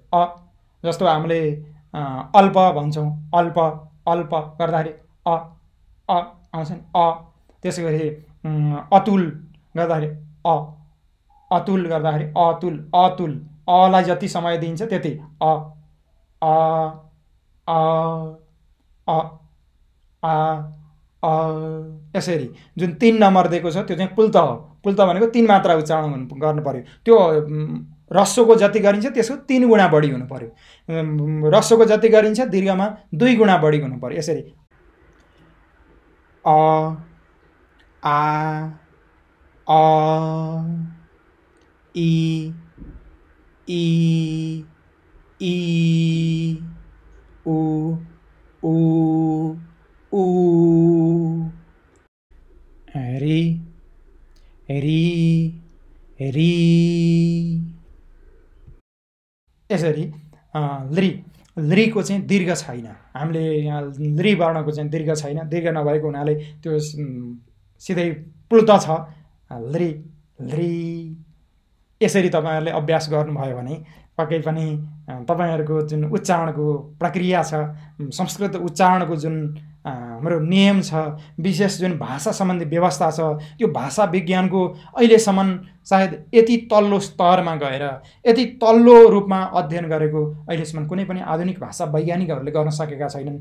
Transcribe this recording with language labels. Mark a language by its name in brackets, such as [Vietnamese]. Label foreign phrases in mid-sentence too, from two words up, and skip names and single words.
[Nepali] अ जस्तो हामीले अल्प भन्छौँ, अल्प गर्दाखेरि अ आउँछ नि अ। त्यसैगरी अतुल गर्दाखेरि अतुल गर्दाखेरि अतुल अलाई जति समय दिन्छ त्यति अ अ अ अ आ अ यसरी जुन 3 नम्बर दिएको छ त्यो चाहिँ पुल्त हो। पुल्त भनेको 3 मात्रा उच्चारण गर्नु पर्यो। त्यो ह्रस्वको जति गरिन्छ त्यसको 3 गुणा बढी हुनु पर्यो। ह्रस्वको जति गरिन्छ दीर्घमा 2 गुणा बढी हुनु पर्यो। यसरी अ आ अ इ ई उ उ उ रि रि रि। यसरी लृ लृको चाहिँ दीर्घ छैन। हामीले यहाँ लृ वर्णको चाहिँ दीर्घ छैन। दीर्घ नभएको हुनाले त्यो सिधै प्लुत छ। लृ लृ। यसरी तपाईहरुले अभ्यास गर्नुभयो भने पक्कै पनि तपाईहरुको जुन उच्चारणको प्रक्रिया छ, संस्कृत उच्चारणको जुन हाम्रो नियम छ, विशेष जुन भाषा सम्बन्धी व्यवस्था छ, त्यो भाषा विज्ञानको अहिलेसम्म सायद यति तल्लो स्तरमा गएर यति तल्लो रूपमा अध्ययन गरेको अहिलेसम्म कुनै पनि आधुनिक भाषा वैज्ञानिकहरूले गर्न सकेका छैनन्।